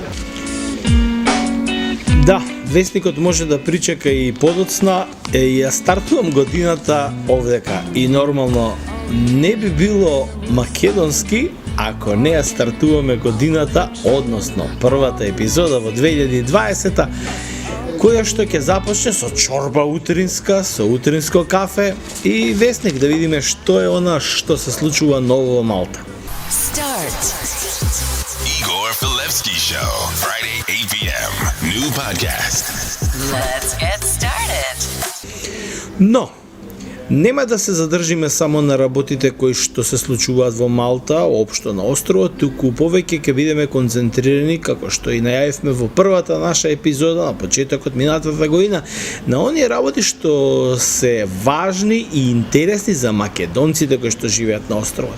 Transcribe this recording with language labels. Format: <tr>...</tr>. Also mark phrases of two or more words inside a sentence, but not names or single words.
<mk>Да, вестникот може да причека и подоцна, ја стартувам годината овдека и нормално не би било македонски ако не ја стартуваме годината, односно првата епизода во 2020-та, која што ќе започне со чорба утринска, со утринско кафе и вестник, да видиме што е она што се случува ново во Малта.</mk> <en>Start. Igor Filevski Show, Friday 8 p.m. New podcast. Let's get started.</en> <mk>Но нема да се задржиме само на работите кои што се случуваат во Малта, општо на островот, туку повеќе ќе бидеме концентрирани, како што и најавивме во првата наша епизода на почетокот минатата година, на оние работи што се важни и интересни за македонците кои што живеат на островот.</mk>